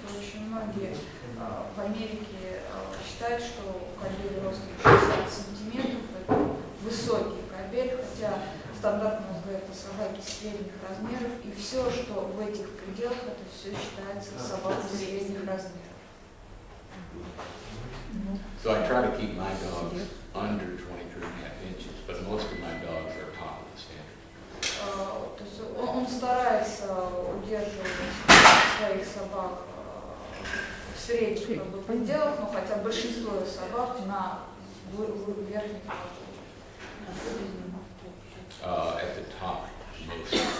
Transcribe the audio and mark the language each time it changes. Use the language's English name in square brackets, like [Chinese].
[Russian] И очень многие в Америке считают, что кабель ростом 60 сантиметров – это высокий кабель, хотя стандарт у нас говорит о собаке средних размеров, и все, что в этих пределах, это все считается собакой средних размеров. [English] So I try to keep my dogs under 23 and a half inches, but most of my dogs are top of the standard. [Russian] То есть он старается удерживать своих собак в средних пределах, но хотя большинство собак на верхних [English] At the top, most.